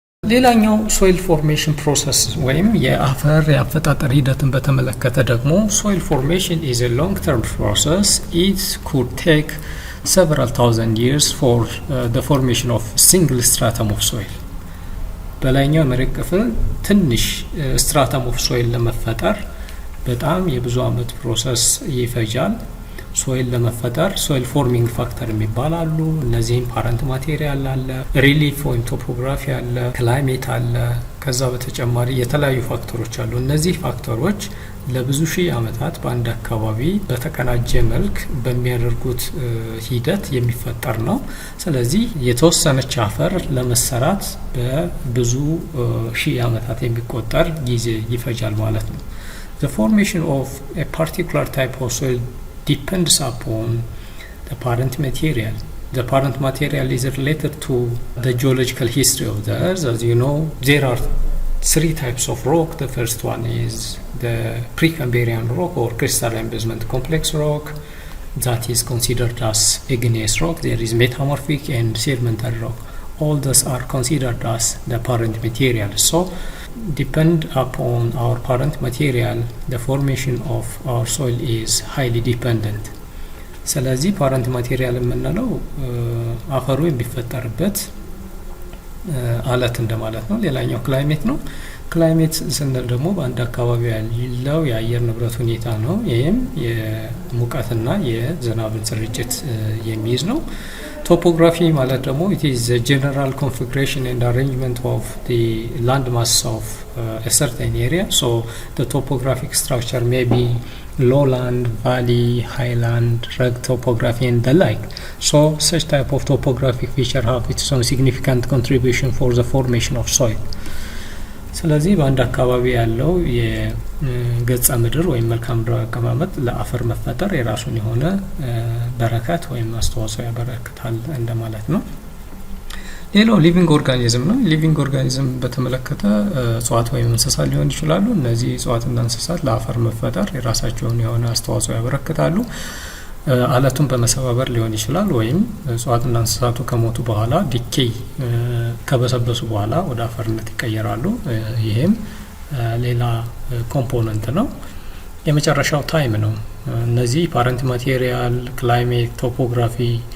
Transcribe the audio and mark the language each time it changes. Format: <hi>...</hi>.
<am>ሌላኛው ሶይል ፎርሜሽን ፕሮሰስ ወይም የአፈር የአፈጣጠር ሂደትን በተመለከተ ደግሞ ሶይል ፎርሜሽን ኢዝ</am> <en>a long term process. It could take several thousand years for the formation of single stratum of soil.</en> <am>በላይኛው መሬት ክፍል ትንሽ ስትራተም ኦፍ ሶይል ለመፈጠር በጣም የብዙ አመት ፕሮሰስ ይፈጃል። ሶይል ለመፈጠር ሶይል ፎርሚንግ ፋክተር የሚባላሉ። እነዚህም ፓረንት ማቴሪያል አለ፣ ሪሊፍ ወይም ቶፖግራፊ አለ፣ ክላይሜት አለ። ከዛ በተጨማሪ የተለያዩ ፋክተሮች አሉ። እነዚህ ፋክተሮች ለብዙ ሺህ አመታት በአንድ አካባቢ በተቀናጀ መልክ በሚያደርጉት ሂደት የሚፈጠር ነው። ስለዚህ የተወሰነች አፈር ለመሰራት በብዙ ሺህ አመታት የሚቆጠር ጊዜ ይፈጃል ማለት ነው።</am> <en>The formation of a particular type of soil depends upon the parent material. The parent material is related to the geological history of the earth. As you know, there are 3 types of rock. The first one is the Precambrian rock or crystalline basement complex rock. That is considered as igneous rock. There is metamorphic and sedimentary rock. All those are considered as the parent material. So depend upon our parent material, the formation of our soil is highly dependent.</en> <am>ስለዚህ ፓረንት ማቴሪያል የምንለው አፈሩ የሚፈጠርበት አለት እንደማለት ነው። ሌላኛው ክላይሜት ነው። ክላይሜት ስንል ደግሞ በአንድ አካባቢ ያለው የአየር ንብረት ሁኔታ ነው። ይህም የሙቀትና የዝናብን ስርጭት የሚይዝ ነው። ቶፖግራፊ ማለት ደግሞ</am> <en>it is the general configuration and arrangement of the land mass of a certain area. So the topographic structure may be lowland, valley, highland, rugged topography and the like. So such type of topographic feature have its own significant contribution for the formation of soil.</en> <am>ስለዚህ በአንድ አካባቢ ያለው የገጸ ምድር ወይም መልክዓ ምድራዊ አቀማመጥ ለአፈር መፈጠር የራሱን የሆነ በረከት ወይም አስተዋጽኦ ያበረክታል እንደማለት ነው። ሌላው ሊቪንግ ኦርጋኒዝም ነው። ሊቪንግ ኦርጋኒዝም በተመለከተ እጽዋት ወይም እንስሳት ሊሆን ይችላሉ። እነዚህ እጽዋትና እንስሳት ለአፈር መፈጠር የራሳቸውን የሆነ አስተዋጽኦ ያበረክታሉ። አለቱን በመሰባበር ሊሆን ይችላል ወይም እጽዋትና እንስሳቱ ከሞቱ በኋላ ዲኬይ ከበሰበሱ በኋላ ወደ አፈርነት ይቀየራሉ። ይሄም ሌላ ኮምፖነንት ነው። የመጨረሻው ታይም ነው። እነዚህ ፓረንት ማቴሪያል፣ ክላይሜት፣ ቶፖግራፊ</am>